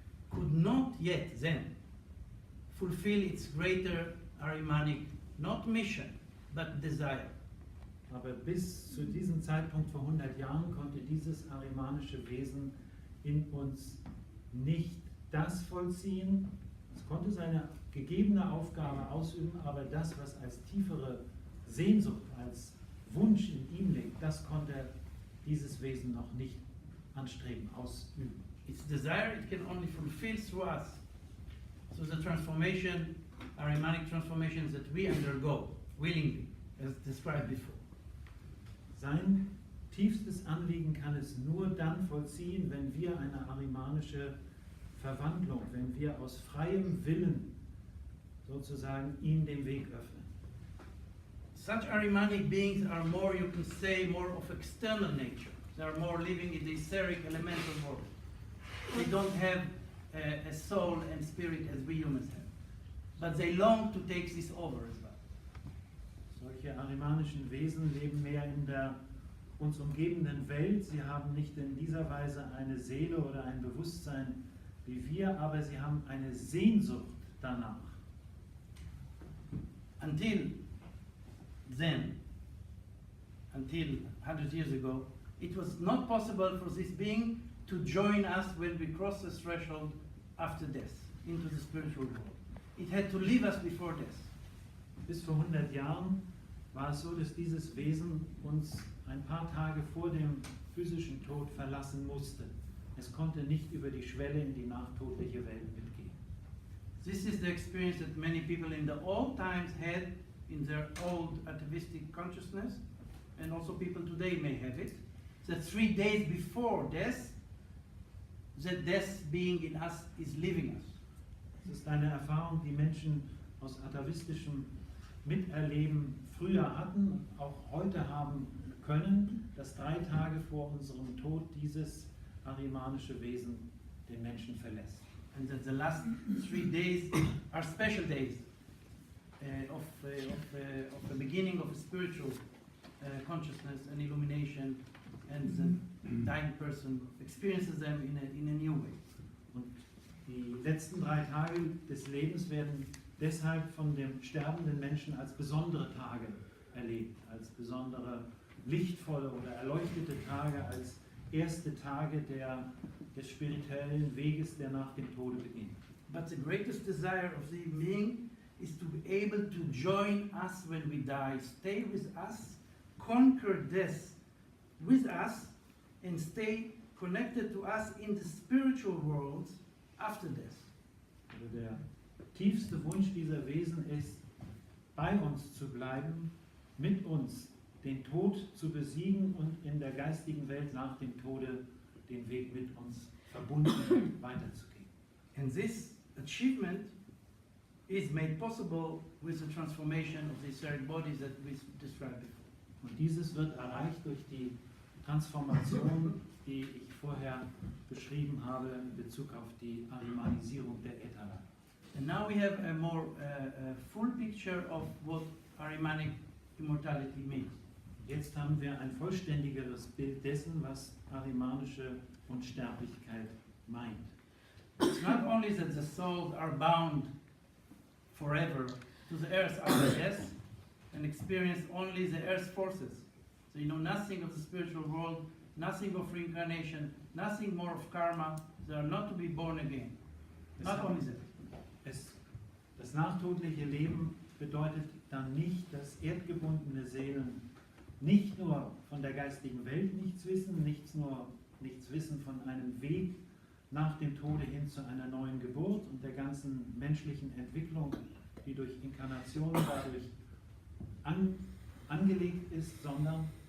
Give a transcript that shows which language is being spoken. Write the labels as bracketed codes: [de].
[en] Could not yet then fulfill its greater Ahrimanic, not mission, but desire. [de] aber bis zu diesem Zeitpunkt vor 100 Jahren konnte dieses ahrimanische Wesen in uns nicht das vollziehen. Es konnte seine gegebene Aufgabe ausüben, aber das, was als tiefere Sehnsucht, als Wunsch in ihm liegt, das konnte dieses Wesen noch nicht anstreben, ausüben. [en] Its desire it can only fulfill through us. So the transformation, Ahrimanic transformations that we undergo willingly, as described before. [de] Sein tiefstes Anliegen kann es nur dann vollziehen, wenn wir eine ahrimanische Verwandlung, wenn wir aus freiem Willen sozusagen ihm den Weg öffnen. [en] Such Ahrimanic beings are more, you can say, more of external nature. They are more living in the etheric elemental world. They don't have a soul and spirit as we humans have. But they long to take this over as well. [de] Solche ahrimanischen Wesen leben mehr in der uns umgebenden Welt. Sie haben nicht in dieser Weise eine Seele oder ein Bewusstsein wie wir, aber sie haben eine Sehnsucht danach. [en] Until then, until 100 years ago, it was not possible for this being to join us when we cross the threshold after death into the spiritual world. It had to leave us before death. [de] Bis vor 100 Jahren war es so, dass dieses Wesen uns ein paar Tage vor dem physischen Tod verlassen musste. Es konnte nicht über die Schwelle in die nachtodliche Welt mitgehen. [en] This is the experience that many people in the old times had in their old atavistic consciousness, and also people today may have it, that 3 days before death, that death being in us is leaving us. [de] Es ist eine Erfahrung, die Menschen aus atavistischem Miterleben früher hatten, auch heute haben können, dass 3 Tage vor unserem Tod dieses ahrimanische Wesen den Menschen verlässt. [en] And that the last 3 days are special days of the beginning of a spiritual consciousness and illumination, and the dying person experiences them in a new way. [de] Und die letzten 3 Tage des Lebens werden deshalb von dem sterbenden Menschen als besondere Tage erlebt, als besondere lichtvolle oder erleuchtete Tage, als erste Tage des spirituellen Weges, der nach dem Tode beginnt. [en] But the greatest desire of the being is to be able to join us when we die, stay with us, conquer death with us, and stay connected to us in the spiritual world after death. [de] Also der tiefste Wunsch dieser Wesen ist, bei uns zu bleiben, mit uns den Tod zu besiegen und in der geistigen Welt nach dem Tode den Weg mit uns verbunden weiterzugehen. [en] And this achievement is made possible with the transformation of the etheric bodies that we described before. [de] Und dieses wird erreicht durch die Transformation, die ich vorher beschrieben habe in Bezug auf die Ahrimanisierung der Ätherleiter. [en] And now we have a more full picture of what Ahrimanic immortality means. [de] Jetzt haben wir ein vollständigeres Bild dessen, was ahrimanische Unsterblichkeit meint. [en] It's not only that the souls are bound forever to the earth after death and experience only the earth's forces. So you know nothing of the spiritual world, nothing of reincarnation, nothing more of karma. They are not to be born again. Not only that. [de] Das nachtodliche Leben bedeutet dann nicht, dass erdgebundene Seelen nicht nur von der geistigen Welt nichts wissen, nichts wissen von einem Weg nach dem Tode hin zu einer neuen Geburt und der ganzen menschlichen Entwicklung, die durch Inkarnation dadurch angelegt ist, sondern